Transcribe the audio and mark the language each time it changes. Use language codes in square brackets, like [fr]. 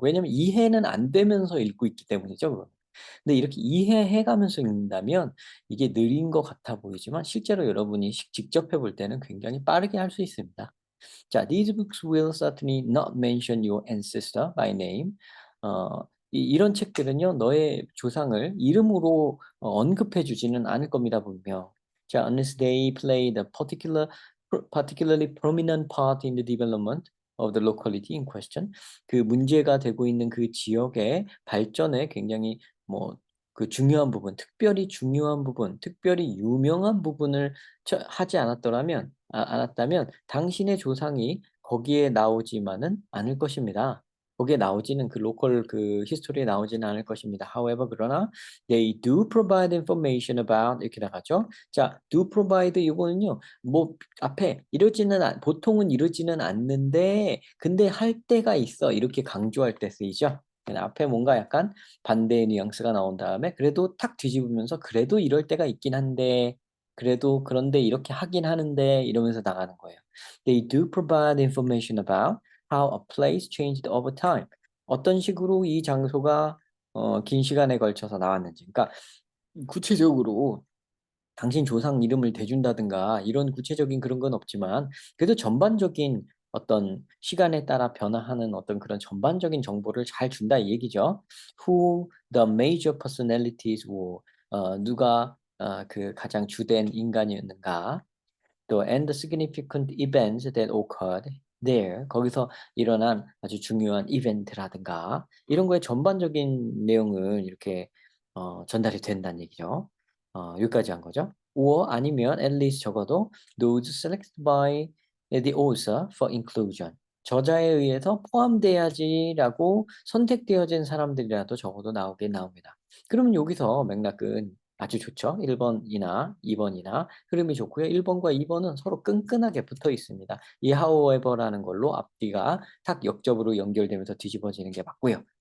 [ko] 왜냐면 이해는 안 되면서 읽고 있기 때문이죠, 그건. 근데 이렇게 이해해 가면서 읽는다면 이게 느린 것 같아 보이지만 실제로 여러분이 직접 해볼 때는 굉장히 빠르게 할 수 있습니다. [en] 자, these books will certainly not mention your ancestor by name. [ko] 이런 책들은요, 너의 조상을 이름으로 언급해 주지는 않을 겁니다, 분명. [en] 자, unless they played a particularly prominent part in the development of the locality in question. [ko] 그 문제가 되고 있는 그 지역의 발전에 굉장히 뭐 그 중요한 부분, 특별히 중요한 부분, 특별히 유명한 부분을 하지 않았다면 당신의 조상이 거기에 나오지만은 않을 것입니다. 거기에 나오지는 그 로컬 그 히스토리에 나오지는 않을 것입니다. [en] However, [ko] 그러나 [en] they do provide information about [ko] 이렇게 나가죠. 자, [en] do provide [ko] 이거는요. 뭐 앞에 보통은 이러지는 않는데 근데 할 때가 있어. 이렇게 강조할 때 쓰이죠. 앞에 뭔가 약간 반대의 뉘앙스가 나온 다음에 그래도 탁 뒤집으면서 그래도 이럴 때가 있긴 한데 그래도 그런데 이렇게 하긴 하는데 이러면서 나가는 거예요. [en] They do provide information about how a place changed over time. [ko] 어떤 식으로 이 장소가 긴 시간에 걸쳐서 나왔는지. 그러니까 구체적으로 당신 조상 이름을 대준다든가 이런 구체적인 그런 건 없지만 그래도 전반적인 어떤 시간에 따라 변화하는 어떤 그런 전반적인 정보를 잘 준다 이 얘기죠. [en] Who the major personalities were. [ko] 누가 그 가장 주된 인간이었는가. [en] 또 and the significant events that occurred there. [ko] 거기서 일어난 아주 중요한 이벤트라든가 이런 거의 전반적인 내용을 이렇게 전달이 된다는 얘기죠. 여기까지 한 거죠. [en] or [ko] 아니면 [en] at least [ko] 적어도 [en] those selected by the author for inclusion. [ko] 저자에 의해서 포함돼야지라고 선택되어진 사람들이라도 적어도 나오긴 나옵니다. 그러면 여기서 맥락은 아주 좋죠. 1 번이나 2 번이나 흐름이 좋고요. 1 번과 2 번은 서로 끈끈하게 붙어 있습니다. 이 however라는 걸로 앞뒤가 탁 역접으로 연결되면서 뒤집어지는 게 맞고요.